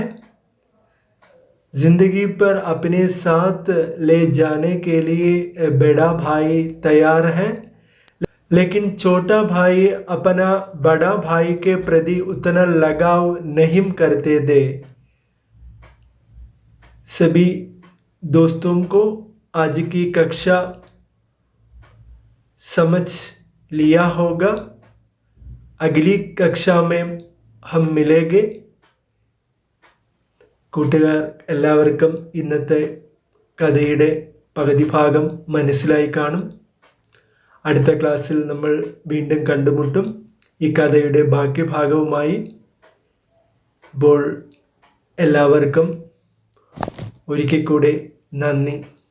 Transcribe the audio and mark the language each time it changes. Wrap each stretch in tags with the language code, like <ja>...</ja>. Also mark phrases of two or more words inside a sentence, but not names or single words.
<hi>जिंदगी पर अपने साथ ले जाने के लिए बड़ा भाई तैयार है, लेकिन छोटा भाई अपना बड़ा भाई के प्रति उतना लगाव नहीं करते थे। सभी दोस्तों को आज की कक्षा समझ लिया होगा। अगली कक्षा में हम मिलेंगे।</hi> <ml>കൂട്ടുകാർ എല്ലാവർക്കും ഇന്നത്തെ കഥയുടെ പകുതി ഭാഗം മനസ്സിലായി കാണും. അടുത്ത ക്ലാസ്സിൽ നമ്മൾ വീണ്ടും കണ്ടുമുട്ടും ഈ കഥയുടെ ബാക്കി ഭാഗവുമായി. അപ്പോൾ എല്ലാവർക്കും ഒരിക്കൽ കൂടി നന്ദി.</ml>